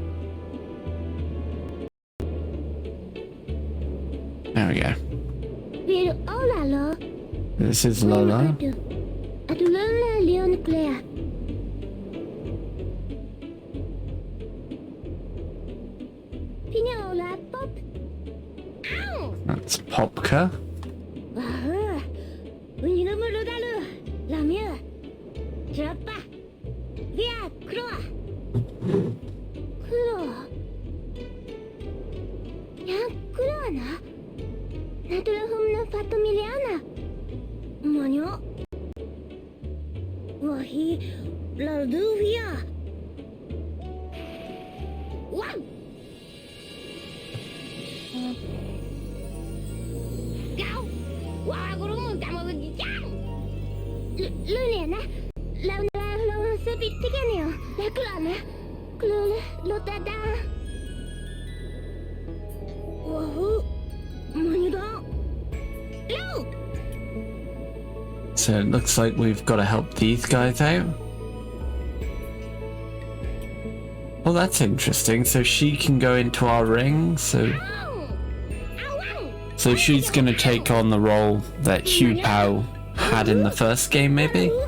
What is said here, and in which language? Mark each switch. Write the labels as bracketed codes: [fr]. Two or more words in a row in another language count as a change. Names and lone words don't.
[en] There we go. This is Lola. Atulala Leon Claire. Pinola Pop. Ow! That's Popka. Uninamurudalu. Lamia. Trappa. Via Kloa. Kloa. Ya Kloa na. Naturahumna Fatomiliana. Manyo. Wahi Larduvia. One. Go. Waguru Damagu Jam. Lulena. Launa Sabit Tiganio. Laclana. Clula Lotada. Wahoo. Manuda. Look. So it looks like we've got to help these guys out. Well, that's interesting. So she can go into our ring. So she's going to take on the role that Hu Pao had in the first game, maybe?